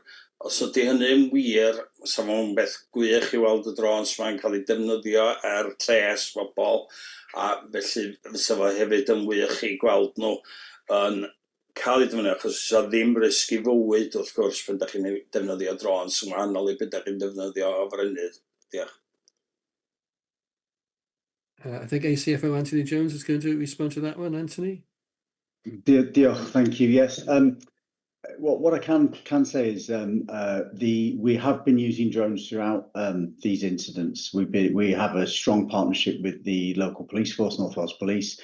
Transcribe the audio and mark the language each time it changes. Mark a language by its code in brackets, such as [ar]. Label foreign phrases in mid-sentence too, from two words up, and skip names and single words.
[cy] Os ydy hynny'n wir, sa fo'n beth gwych i weld y drones ma'n cael ei defnyddio lles bobl, a felly fysa fo hefyd yn wych i gweld nhw yn cael ei defnyddio, achos oes ddim risg i fywyd wrth gwrs pan da chi'n defnyddio drones yn wahanol i beth da chi'n defnyddio o frenydd. Diolch. [en] I think ACFO Anthony Jones is going to respond to that one. Anthony? Diolch, thank you. Yes. What I can say is we have been using drones throughout these incidents. We have a strong partnership with the local police force, North Wales Police.